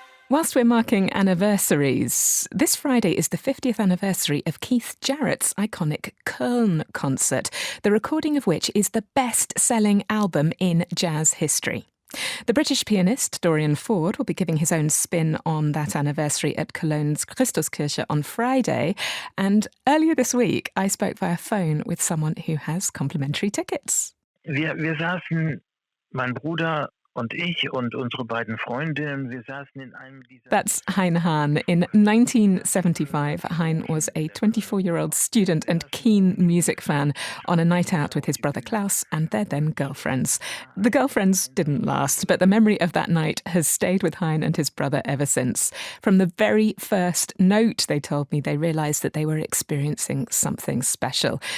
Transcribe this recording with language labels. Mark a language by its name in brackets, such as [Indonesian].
[English] Whilst we're marking anniversaries, this Friday is the 50th anniversary of Keith Jarrett's iconic Köln concert, the recording of which is the best-selling album in jazz history. The British pianist Dorian Ford will be giving his own spin on that anniversary at Cologne's Christuskirche on Friday. And earlier this week, I spoke via phone with someone who has complimentary tickets. [German] Wir saßen, mein Bruder und ich und unsere beiden Freundinnen, wir saßen in einem dieser... [English] That's Hein Hahn. In 1975, Hein was a 24-year-old student and keen music fan on a night out with his brother Klaus and their then girlfriends. The girlfriends didn't last, but the memory of that night has stayed with Hein and his brother ever since. From the very first note, they told me, they realised that they were experiencing something special.